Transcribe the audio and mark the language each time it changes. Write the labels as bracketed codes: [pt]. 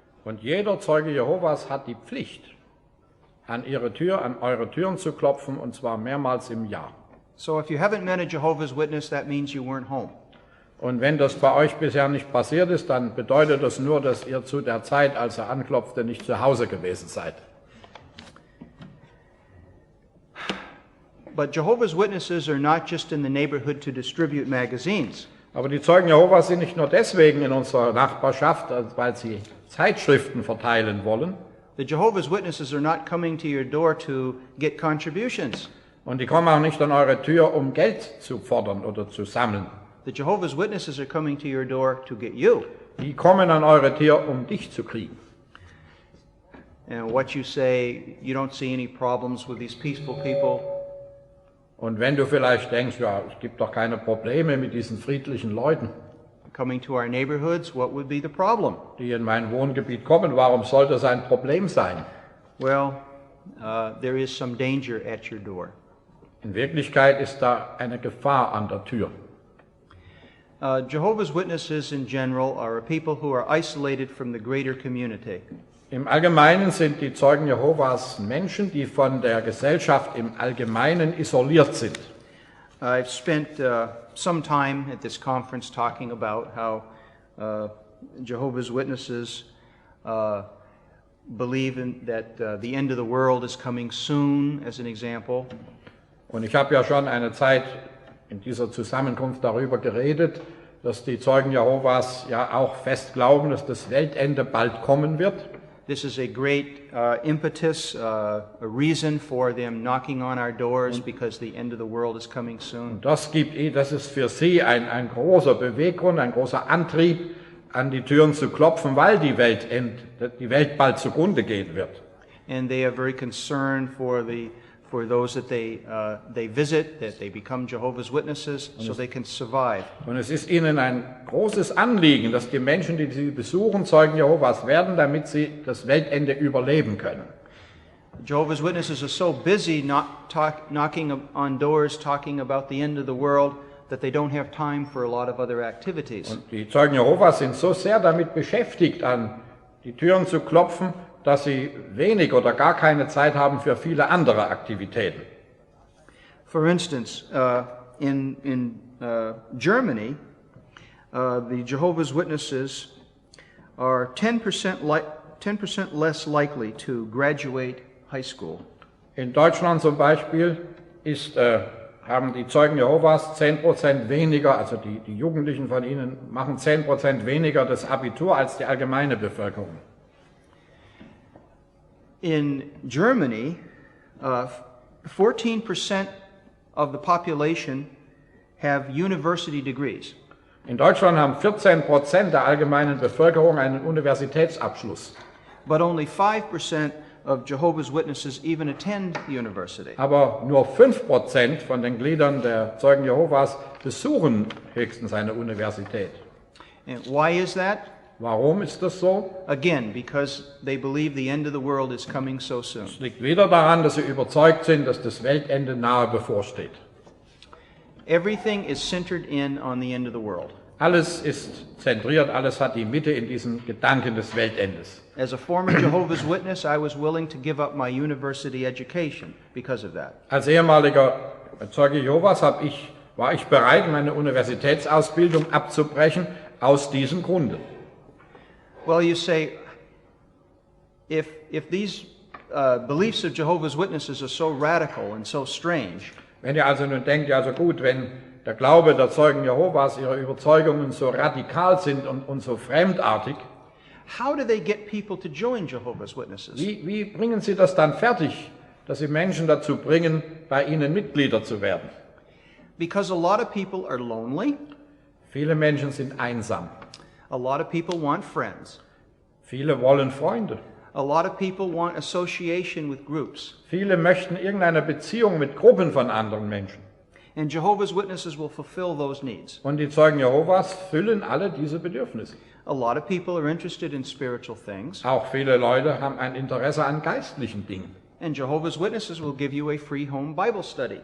[de] Und jeder Zeuge Jehovas hat die Pflicht, an eure Türen zu klopfen, und zwar mehrmals im Jahr. [en] So if you haven't met a Jehovah's Witness, that means you weren't home. [de] Und wenn das bei euch bisher nicht passiert ist, dann bedeutet das nur, dass ihr zu der Zeit, als er anklopfte, nicht zu Hause gewesen seid. [en] But Jehovah's Witnesses are not just in the neighborhood to distribute magazines. [de] Aber die Zeugen Jehovas sind nicht nur deswegen in unserer Nachbarschaft, weil sie Zeitschriften verteilen wollen. [en] The Jehovah's Witnesses are not coming to your door to get contributions. [de] Und die kommen auch nicht an eure Tür, um Geld zu fordern oder zu sammeln. [en] The Jehovah's Witnesses are coming to your door to get you. [de] Die kommen an eure Tür, um dich zu kriegen. [en] And what you say, you don't see any problems with these peaceful people. [de] Und wenn du vielleicht denkst, ja, es gibt doch keine Probleme mit diesen friedlichen Leuten, [en] Coming to our neighborhoods, what would be the problem? [de] die in mein Wohngebiet kommen, warum soll das ein Problem sein? [en] Well, there is some danger at your door. [de] In Wirklichkeit ist da eine Gefahr an der Tür. [en] Jehovah's Witnesses in general are a people who are isolated from the greater community. [de] Im Allgemeinen sind die Zeugen Jehovas Menschen, die von der Gesellschaft im Allgemeinen isoliert sind. [en] I've spent some time at this conference talking about how Jehovah's Witnesses believe that the end of the world is coming soon, as an example. [de] Und ich habe ja schon eine Zeit in dieser Zusammenkunft darüber geredet, dass die Zeugen Jehovas ja auch fest glauben, dass das Weltende bald kommen wird. [en] This is a great impetus, a reason for them knocking on our doors because the end of the world is coming soon. [de] Das ist für sie ein großer Beweggrund, ein großer Antrieb, an die Türen zu klopfen, weil die Welt bald zugrunde gehen wird. [en] And they are very concerned for those that they visit, that they become Jehovah's Witnesses, so they can survive. [de] Und es ist ihnen ein großes Anliegen, dass die Menschen, die sie besuchen, Zeugen Jehovas werden, damit sie das Weltende überleben können. [en] Jehovah's Witnesses are so busy knocking on doors, talking about the end of the world, that they don't have time for a lot of other activities. [de] Und die Zeugen Jehovas sind so sehr damit beschäftigt, an die Türen zu klopfen, dass sie wenig oder gar keine Zeit haben für viele andere Aktivitäten. [en] For instance, in Germany, the Jehovah's Witnesses are 10% less likely to graduate high school. [de] In Deutschland zum Beispiel haben die Zeugen Jehovas 10% weniger, also die Jugendlichen von ihnen machen 10% weniger das Abitur als die allgemeine Bevölkerung. [en] In Germany, 14% of the population have university degrees. [de] In Deutschland haben 14% der allgemeinen Bevölkerung einen Universitätsabschluss. [en] But only 5% of Jehovah's Witnesses even attend university. [de] Aber nur 5% von den Gliedern der Zeugen Jehovas besuchen höchstens eine Universität. [en] And why is that? [de] Warum ist das so? [en] Again, because they believe the end of the world is coming so soon. [de] Es liegt wieder daran, dass sie überzeugt sind, dass das Weltende nahe bevorsteht. [en] Everything is centered in on the end of the world. [de] Alles ist zentriert, alles hat die Mitte in diesem Gedanken des Weltendes. [en] As a former Jehovah's Witness, I was willing to give up my university education because of that. [de] Als ehemaliger Zeuge Jehovas war ich bereit, meine Universitätsausbildung abzubrechen, aus diesem Grunde. [en] Well, you say, if these beliefs of Jehovah's Witnesses are so radical and so strange, [de] Wenn ihr also nun denkt, ja so gut, wenn der Glaube der Zeugen Jehovas, ihre Überzeugungen so radikal sind und so fremdartig, [en] how do they get people to join Jehovah's Witnesses? [de] wie bringen sie das dann fertig, dass sie Menschen dazu bringen, bei ihnen Mitglieder zu werden? [en] Because a lot of people are lonely. [de] Viele Menschen sind einsam. [en] A lot of people want friends. [de] Viele wollen Freunde. [en] A lot of people want association with groups. [de] Viele möchten irgendeine Beziehung mit Gruppen von anderen Menschen. [en] And Jehovah's Witnesses will fulfill those needs. [de] Und die Zeugen Jehovas füllen alle diese Bedürfnisse. [en] A lot of people are interested in spiritual things. [de] Auch viele Leute haben ein Interesse an geistlichen Dingen. [en] And Jehovah's Witnesses will give you a free home Bible study.